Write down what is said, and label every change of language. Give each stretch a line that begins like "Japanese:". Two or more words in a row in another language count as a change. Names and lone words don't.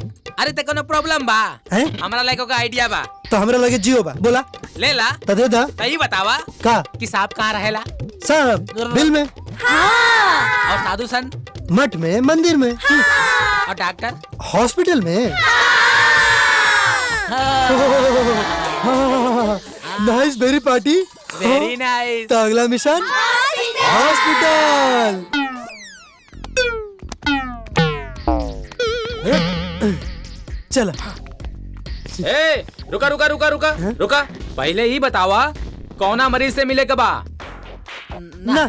Bhojpuri: अरे ते कोनो प्रॉब्लम बा? हैं? हमरा लाइको का आइडिया बा। तो हमरा लगे जियो बा। बोला ले ला तो दे दा। सही बतावा का कि सांप कहाँ रहेला? सांप बिल में। हाँ। और साधु संत? मठ में, मंदिर में। और डॉक्टर? हॉस्पिटल में।
English: nice very party. very nice.
Bhojpuri: तो अगला मिशन हॉस्पिटल। चला। ए, रुका रुका रुका रुका रुका, पहले ही बतावा कौना मरीज से मिले के बा? ना